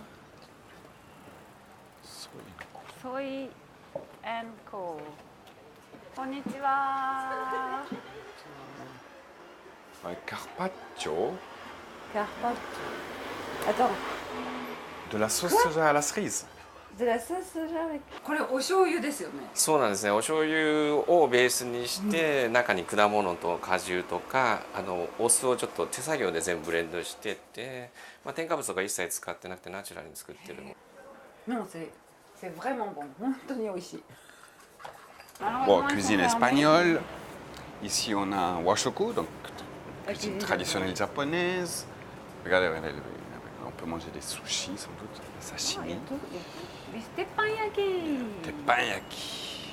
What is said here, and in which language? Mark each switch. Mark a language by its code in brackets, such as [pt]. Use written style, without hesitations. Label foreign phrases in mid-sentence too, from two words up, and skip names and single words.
[fr] Soy & Co. Konnichiwa. Carpaccio. Carpaccio. Attends. De la sauce soja à la cerise. De la sauce soja avec. [ja] これお醤油ですよね。そうなんですね。お醤油をベースにして、中に果物と果汁とかお酢をちょっと手作業で全部ブレンドしてて、添加物とか一切使ってなくてナチュラルに作ってるの。 [fr] Non, c'est vraiment bon. [ja] 本当に美味しい。 [fr] Bon, cuisine espagnole. Ici, on a un washoku, donc cuisine traditionnelle japonaise. Regardez, on peut manger des sushis sans doute, des sashimi. Des teppanyaki. Teppanyaki.